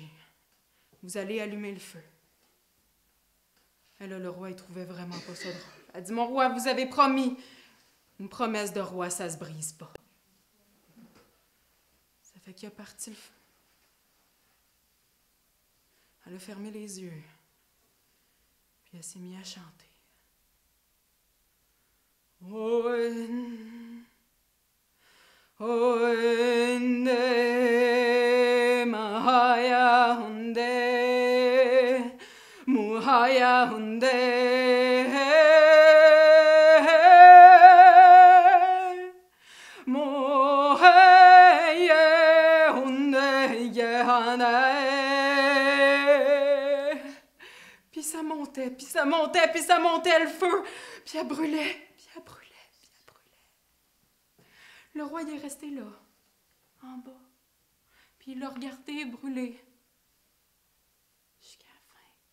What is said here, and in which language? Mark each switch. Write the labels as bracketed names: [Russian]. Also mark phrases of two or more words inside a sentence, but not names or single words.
[French] Vous allez allumer le feu. Et là, le roi, il trouvait vraiment pas ça drôle. Elle dit, mon roi, vous avez promis. Une promesse de roi, ça se brise pas. Ça fait qu'il a parti le feu. Elle a fermé les yeux. Puis elle s'est mise à chanter. Oende mahaya hunde muhaya hunde moheye hunde yehane. Puis ça montait, puis ça montait, puis ça montait le feu, puis elle brûlait. Le roi il est resté là, en bas, puis il l'a regardé brûler jusqu'à la fin.